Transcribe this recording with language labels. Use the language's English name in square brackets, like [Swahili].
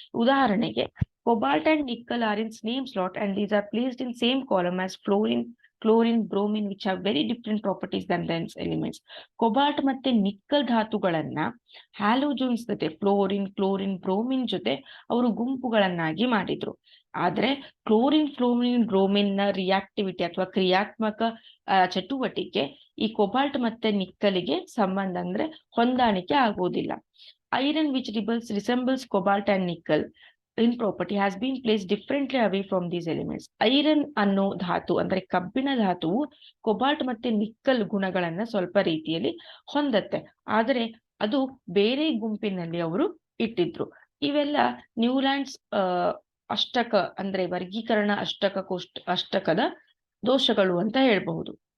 [Kannada] ಉದಾಹರಣೆಗೆ, [English] cobalt and nickel are in same slot and these are placed in same column as fluorine, bromine, which have very different properties than these elements. [Kannada] Cobalt ಮತ್ತೆ nickel ಧಾತುಗಳನ್ನ halogens ಜೊತೆ, fluorine, bromine ಜೊತೆ ಅವರು ಗುಂಪುಗಳನ್ನಾಗಿ ಮಾಡಿದ್ರು. ಆದ್ರೆ chlorine, bromine ನ reactivity ಅಥವಾ ಕ್ರಿಯಾತ್ಮಕ ಚಟುವಟಿಕೆ ಈ ಕೊಬಾಲ್ಟ್ ಮತ್ತೆ ನಿಕ್ಕಲಿಗೆ ಸಂಬಂಧ, ಅಂದ್ರೆ ಹೊಂದಾಣಿಕೆ ಆಗೋದಿಲ್ಲ. [English] Iron which resembles cobalt and nickel in property has been placed differently away from these elements. [Kannada] Iron ಅನ್ನೋ ಧಾತು ಅಂದ್ರೆ ಕಬ್ಬಿಣ ಧಾತುವು ಕೊಬಾಲ್ಟ್ ಮತ್ತೆ ನಿಕ್ಕಲ್ ಗುಣಗಳನ್ನ ಸ್ವಲ್ಪ ರೀತಿಯಲ್ಲಿ ಹೊಂದತ್ತೆ, ಆದರೆ ಅದು ಬೇರೆ ಗುಂಪಿನಲ್ಲಿ ಅವರು ಇಟ್ಟಿದ್ರು. ಇವೆಲ್ಲ ನ್ಯೂಲ್ಯಾಂಡ್ಸ್ ಅಷ್ಟಕ ಅಂದ್ರೆ ವರ್ಗೀಕರಣ ಅಷ್ಟಕದ ದೋಷಗಳು ಅಂತ ಹೇಳ್ಬಹುದು.